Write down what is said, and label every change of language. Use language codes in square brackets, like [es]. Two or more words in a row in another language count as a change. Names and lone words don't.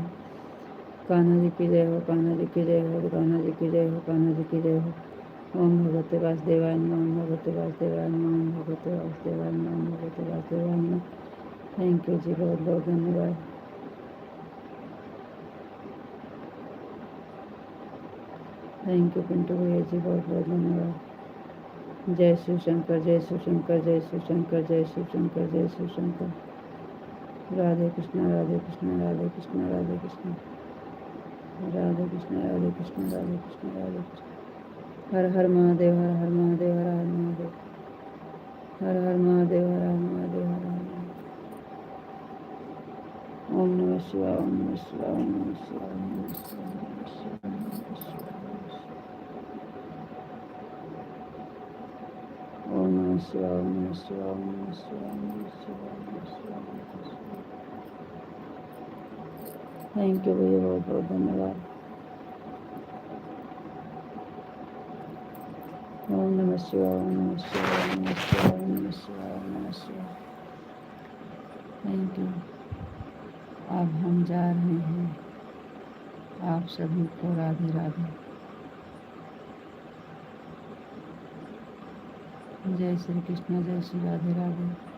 [hi] कान्हा जी की जय हो कान्हा जी की जय हो कान्हा जी की जय हो कान्हा जी की जय हो। [sa] ओम भगवते वासुदेवाय नमः ओम भगवते वासुदेवाय नमः ओम भगवते वासुदेवाय नमः ओम भगवते वासुदेवाय नमः। [en] thank you [hi] जी बहुत बहुत धन्यवाद। [en] thank you [hi] पिंटू भैया जी बहुत बहुत धन्यवाद। जय शिव शंकर जय शिव शंकर जय शिव शंकर जय शिव शंकर जय शिव शंकर। राधे कृष्ण राधे कृष्ण राधे कृष्ण राधे कृष्ण राधे कृष्ण राधे कृष्ण राधे कृष्ण राधे कृष्ण। हर हर महादेव हर हर महादेव हर हर महादेव हर हर महादेव हर हर महादेव हर हर महादेव। [sa] ओम नमः शिवाय ओम नमः शिवाय ओम नमः शिवाय ओम नमः शिवाय ओम नमः शिवाय ओम नमः शिवाय ओम नमः शिवाय ओम नमः शिवाय ओम नमः शिवाय ओम नमः शिवाय ओम नमः शिवाय ओम नमः शिवाय। [en] thank you [hi] भैया बहुत बहुत धन्यवाद। [sa] ओम नमः शिवाय ओम नमः शिवाय ओम नमः शिवाय ओम नमः शिवाय ओम नमः शिवाय। [en] thank you. [hi] अब हम जा रहे हैं आप सभी को राधे राधे। जय श्री कृष्ण जय श्री राधे राधे।